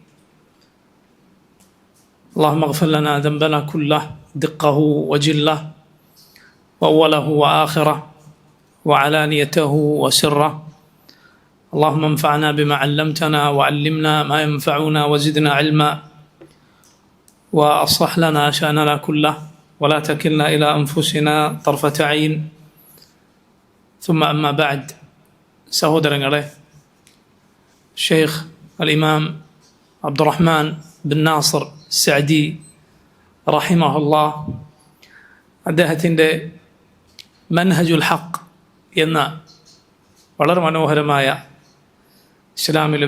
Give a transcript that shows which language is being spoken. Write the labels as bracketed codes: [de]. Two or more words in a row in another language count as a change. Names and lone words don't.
[ar] اللهم اغفر لنا ذنبنا كله دقه وجله وأوله وآخره وعلانيته وسره. اللهم انفعنا بما علمتنا وعلمنا ما ينفعنا وزدنا علما، وأصلح لنا شأننا كله ولا تكلنا إلى أنفسنا طرفة عين. ثم أما بعد. [ml] സഹോദരങ്ങളെ, ഷെയ്ഖ് അൽ-ഇമാം അബ്ദുറഹ്മാൻ ബിൻ നാസർ സഅദി റഹിമഹുല്ലാ അദ്ദേഹത്തിൻ്റെ മൻഹജുൽ ഹഖ് എന്ന വളരെ മനോഹരമായ ഇസ്ലാമിലെ